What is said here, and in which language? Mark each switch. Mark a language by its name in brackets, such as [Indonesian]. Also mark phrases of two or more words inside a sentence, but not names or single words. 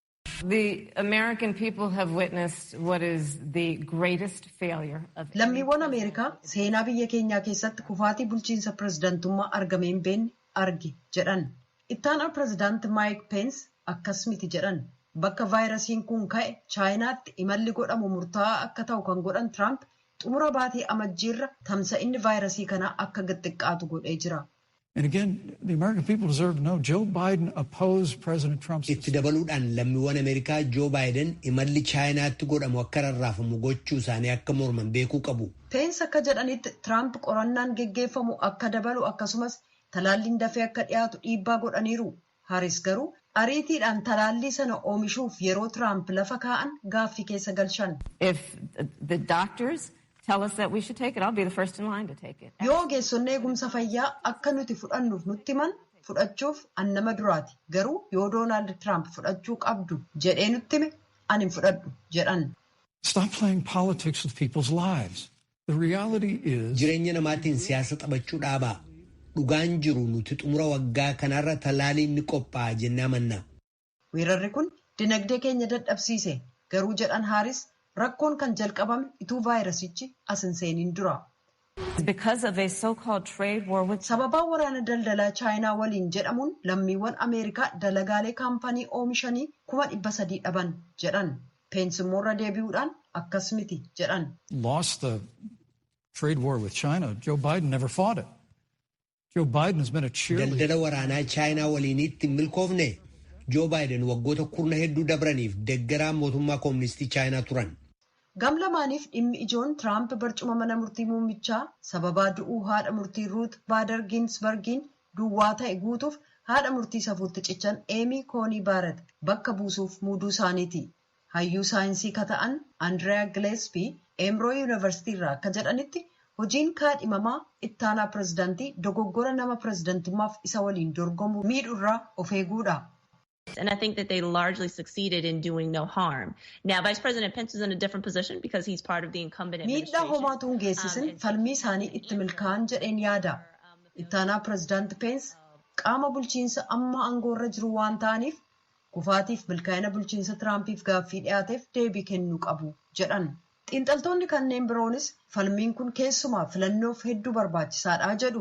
[Oromo] Lammiiwwan Ameerikaa seenaa biyya keenyaa keessatti kufaatii bulchiinsa pirezidaantummaa argamee hin beekne arge jedhan. Ittaanaa pirezidaanti Maayik Peens akkas miti jedhan. Bakka vaayirasiin kun ka'e Chaayinaatti imalli godhamu murtaa'aa akka ta'u kan godhan Tiraamp xumura baatii amajjiirra tamsa'inni vaayirasii kanaa akka xiqqaatu godhee jira. [English] And again, the American people deserve to know Joe Biden opposed President Trump's. [Oromo] Itti dabaluudhaan lammiiwwan Ameerikaa Joe Biden imalli Chaayinaatti godhamu akka rarraafamu gochuu isaanii akka morman beekuu qabu. Peensi akka jedhanitti Tiraamp qorannaan geggeeffamu akka dabalu akkasumas talaalliin dafee akka dhiyaatu dhiibbaa godhaniiru. Haaris garuu ariitiidhaan talaallii sana oomishuuf yeroo Tiraamp lafa kaa'an gaaffii keessa galchan. [English] Tell us that we should take it. I'll be the first in line to take it. [Oromo] Yoo ogeessonni eegumsa fayyaa akka nuti fudhannuuf nutti himan fudhachuuf an nama duraati. Garuu yoo Doonaald Tiraamp fudhachuu qabdu jedhee nutti hime ani hin fudhadhu jedhan. [English] Stop playing politics with people's lives. The reality is [Oromo] jireenya namaatiin siyaasa taphachuu dhaabaa. Dhugaan jiru nuti xumura waggaa kanarra talaaliin ni qophaa'a jennee amanna. Weerarri kun dinagdee keenya dadhabsiise. Garuu jedhan Haaris rakkoon kan jalqabame ituu vaayirasichi as hin seeniin dura. Sababaa waraana daldalaa Chaayinaa waliin jedhamuun lammiiwwan Ameerikaa dalagaalee kaampanii oomishanii 300,000 dhaban jedhan. Peensi immoo irra deebi'uudhaan akkas miti jedhan. [English] Lost the trade war with China. Joe Biden never fought it. Joe Biden has been a cheerleader. [Oromo] Daldala waraanaa Chaayinaa waliinitti hin milkoofne. Joe Biden waggoota kurna hedduu dabraniif deeggaraa mootummaa kooministii Chaayinaa turan. Gamlamaaniif dhimmi ijoon Tiraamp barcuma mana murtii muummichaa sababaa du'uu haadha murtii Ruut Baader Ginsbergiin duwwaa ta'e guutuuf haadha murtii safuutti cichan Eemii Koonii Baaret bakka buusuuf muuduu isaaniiti. Hayyuu saayinsii ka ta'an Andriyaa Gileespii Eemroo Yuunivarsiitii irraa akka jedhanitti hojiin kaadhimamaa ittaanaa pirezidaantii dogoggora nama pirezidaantummaaf isa waliin dorgomu miidhurraa of eeguudha. [English] And I think that they largely succeeded in doing no harm. Now, Vice President Pence is in a different position because he's part of the incumbent administration. [Oromo] Miidhaa homaatuun geessisin falmii isaanii itti milkaa'an jedheen yaada. Ittaanaa pirezidaanti Pence qaama bulchiinsa amma aangoorra jiru waan ta'aniif kufaatiif milkaa'ina bulchiinsa Tiraampiif gaaffii dhiyaateef deebii kennuu qabu jedhan. Xiinxaltoonni kanneen biroonis falmiin kun keessumaa filannoof hedduu barbaachisaadha jedhu.